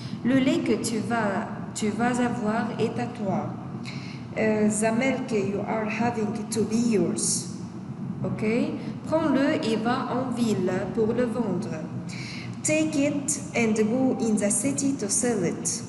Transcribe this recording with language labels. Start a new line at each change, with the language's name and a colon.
French: Le lait que tu vas avoir est à toi.
English: The milk you are having to be yours.
French: Ok, prends-le et va en ville pour le vendre.
English: Take it and go in the city to sell it.